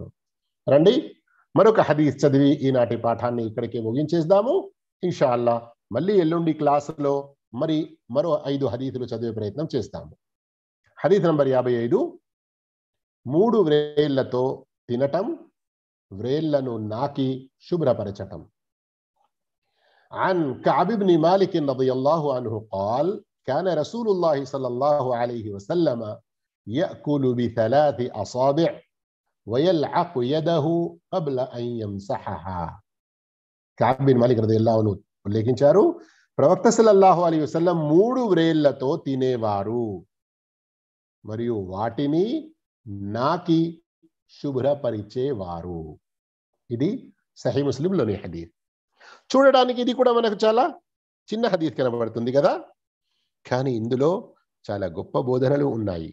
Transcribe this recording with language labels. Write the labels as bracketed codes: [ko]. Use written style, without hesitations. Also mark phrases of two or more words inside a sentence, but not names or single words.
[te] రండి మరొక హదీస్ చదివి ఈనాటి పాఠాన్ని ఇక్కడికి ముగించేద్దాము. ఇన్షాల్లా మళ్ళీ ఎల్లుండి క్లాసులో మరో 5 హదీసులు చదివే ప్రయత్నం చేస్తాము. హదీస్ నంబర్ 55. 3 వ్రేళ్లతో తినటం, వ్రేళ్లను నాకి శుభ్రపరచటం. [ar] عن كعب بن مالك رضي الله عنه قال كان رسول الله صلى الله عليه وسلم يأكل بثلاث أصابع ويلعق يده قبل أن يمسحها. كعب بن مالك رضي الله عنه [te] ఉల్లేఖించారు, ప్రవక్త [ar] صلى الله عليه وسلم [te] 3 వ్రేళ్లతో తినేవారు మరియు వాటిని నాకి శుభ్రపరిచేవారు. ఇది సహీ ముస్లింలోని హదీస్. చూడడానికి ఇది కూడా మనకు చాలా చిన్న హదీస్ కనబడుతుంది కదా, కానీ ఇందులో చాలా గొప్ప బోధనలు ఉన్నాయి.